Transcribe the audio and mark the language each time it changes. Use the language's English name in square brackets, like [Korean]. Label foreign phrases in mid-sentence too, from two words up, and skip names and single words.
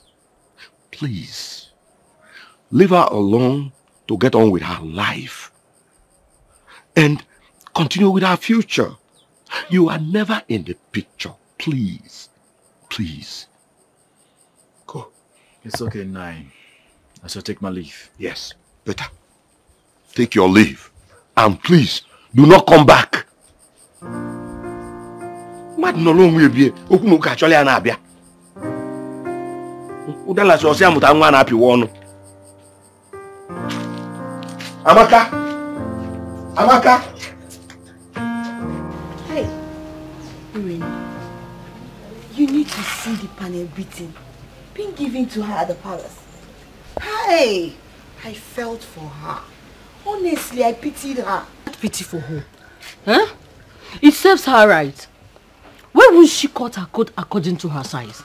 [English] Please, leave her alone to get on with her life and continue with her future. You are never in the picture. Please, please. Go. It's okay, Nai. I shall take my leave. Yes, better. Take your leave. And please, do not come back. Amaka. Amaka. Hey, Irene, you need to see the panel beating being given to her at the palace. Hey, I felt for her. Honestly, I pitied her. Pity for who? Huh? It serves her right. Why won't she cut her coat according to her size?